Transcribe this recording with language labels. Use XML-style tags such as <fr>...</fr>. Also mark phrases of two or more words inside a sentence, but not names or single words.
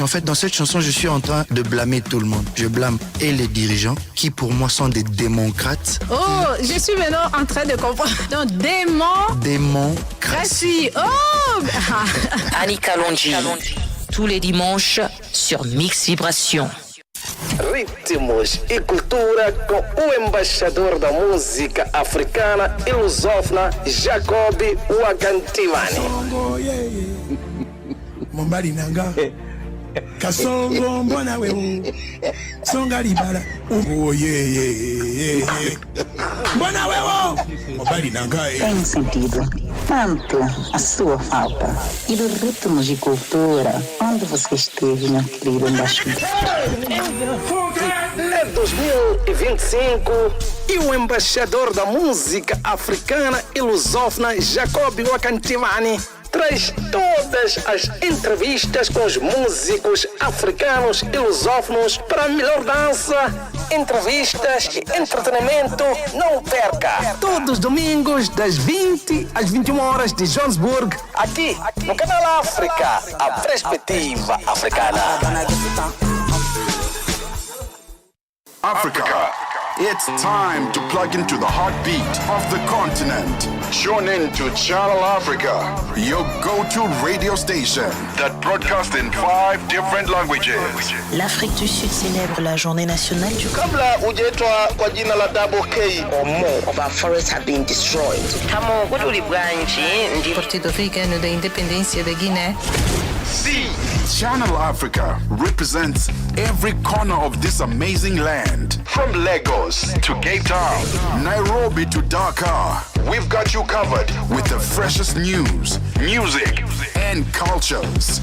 <fr>En fait, dans cette chanson, je suis en train de blâmer tout le monde. Je blâme et les dirigeants, qui pour moi sont des démocrates. Oh, je suis maintenant en train de comprendre. Donc, démocratie. Oh Annika Longi, tous les dimanches sur Mix Vibration.</fr> <pt>Ritmos e cultura com o embaixador da música africana e lusófona Jacob Wakantivani.</pt> <ln>Mombali nanga kasongo mbona wewe songa libala mbona wewe mombali nanga</ln> <pt>tem sentido tanto a sua falta e do ritmo de cultura onde você esteve, meu querido embaixador. É 2025 e o embaixador da música africana e lusófona Jacob Wakantivani traz todas as entrevistas com os músicos africanos e lusófonos para a melhor dança, entrevistas e entretenimento. Não perca! Todos os domingos, das 20 às 21 horas de Johannesburg, aqui no Canal África, a perspectiva africana.</pt> <en>Africa It's time to plug into the heartbeat of the continent. Tune in to Channel Africa, your go-to radio station that broadcasts in 5 different languages.</en> <fr>L'Afrique du Sud célèbre la journée nationale du</fr> <sw>Kabla hujaitwa kwa jina la Double K</sw> <en>or more of our forests have been destroyed.</en> <pt>Partido Africano da Independência da Guiné.</pt> <en>See, Channel Africa represents every corner of this amazing land. From Lagos to Cape Town, Nairobi to Dakar, we've got you covered with the freshest news, music, and cultures.</en>